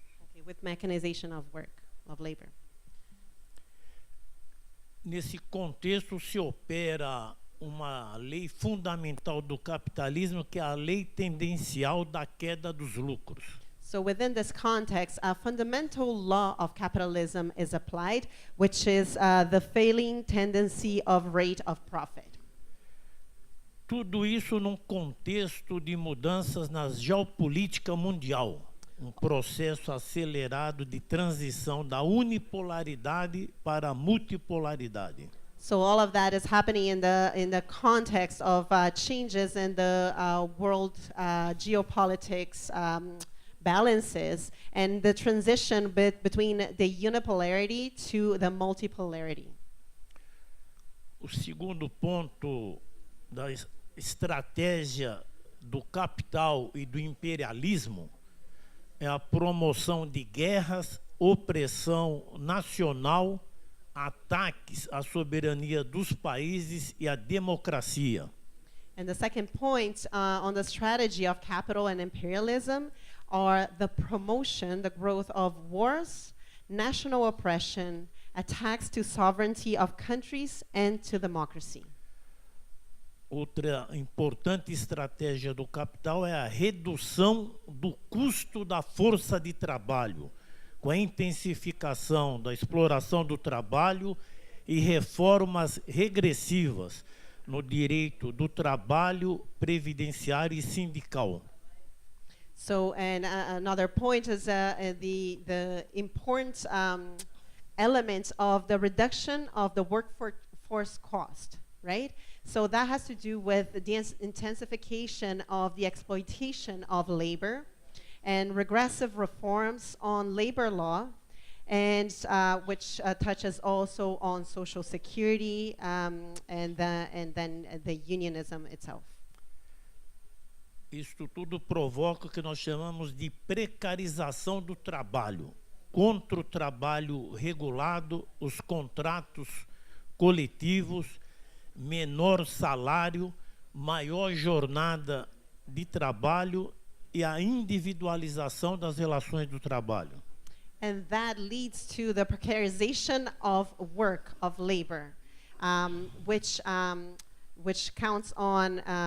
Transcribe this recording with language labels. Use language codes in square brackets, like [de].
[en] Okay, with mechanization of work, of labor. [pt] Nesse contexto se opera uma lei fundamental do capitalismo, que é a lei tendencial da queda dos lucros. [en] So within this context, a fundamental law of capitalism is applied, which is the failing tendency of rate of profit. [pt] Tudo isso num contexto de mudanças na geopolítica mundial, um processo acelerado de transição da unipolaridade para a multipolaridade. [en] So all of that is happening in the context of changes in the world geopolitics balances and the transition between the unipolarity to the multipolarity. [pt] O segundo ponto da estratégia do capital e do imperialismo é a promoção de guerras, opressão nacional, ataques à soberania dos países e à democracia. [en] And the second point on the strategy of capital and imperialism are the promotion, the growth of wars, national oppression, attacks to sovereignty of countries and to democracy. [pt] Outra importante estratégia do capital é a redução do custo da força de trabalho, com a intensificação da exploração do trabalho e reformas regressivas no direito do trabalho, previdenciário e sindical. [en] So, and another point is the important element of the reduction of the workforce cost, right? So that has to do with the intensification of the exploitation of labor and regressive reforms on labor law, and which touches also on social security and then the unionism itself. [pt] Isto tudo provoca o que nós chamamos de precarização do trabalho, contra o trabalho regulado, os contratos coletivos, menor salário, maior jornada de trabalho e a individualização das relações do trabalho. [en] And that leads to the precarization of work, of labor, which counts on